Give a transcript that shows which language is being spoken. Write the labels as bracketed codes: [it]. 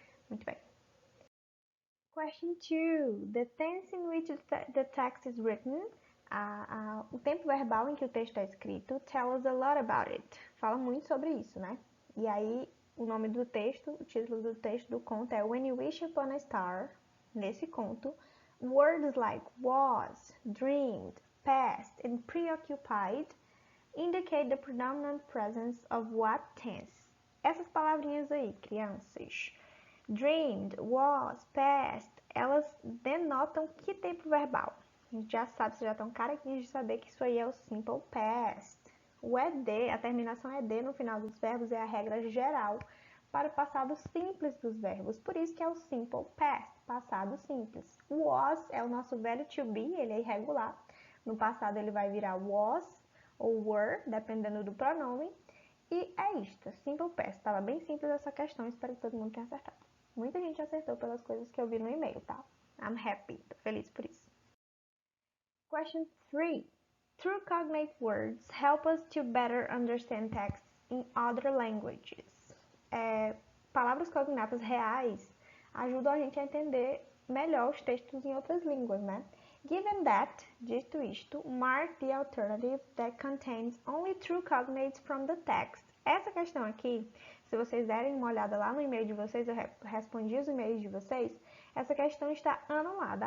[pt] Muito bem. Question 2. [en] The tense in which the text is written, [pt] o tempo verbal em que o texto é escrito, [en] tell us a lot about it. [pt] Fala muito sobre isso, né? E aí, o nome do texto, o título do texto do conto é When You Wish Upon a Star. Nesse conto, [en] words like was, dreamed, past, and preoccupied indicate the predominant presence of what tense? [pt] Essas palavrinhas aí, crianças. Dreamed, was, past, elas denotam que tempo verbal? A gente já sabe, vocês já estão carequinhos de saber que isso aí é o simple past. O ED, a terminação ED no final dos verbos é a regra geral para o passado simples dos verbos. Por isso que é o simple past, passado simples. O was é o nosso velho to be, ele é irregular. No passado ele vai virar was ou were, dependendo do pronome. E é isto, simple past. Estava bem simples essa questão, espero que todo mundo tenha acertado. Muita gente acertou pelas coisas que eu vi no e-mail, tá? [en] I'm happy, [pt] tô feliz por isso. [en] Question 3. True cognate words help us to better understand texts in other languages. [pt] Palavras cognatas reais ajudam a gente a entender melhor os textos em outras línguas, né? [en] Given that, [pt] dito isto, [en] mark the alternative that contains only true cognates from the text. [pt] Essa questão aqui, se vocês derem uma olhada lá no e-mail de vocês, eu respondi os e-mails de vocês, essa questão está anulada.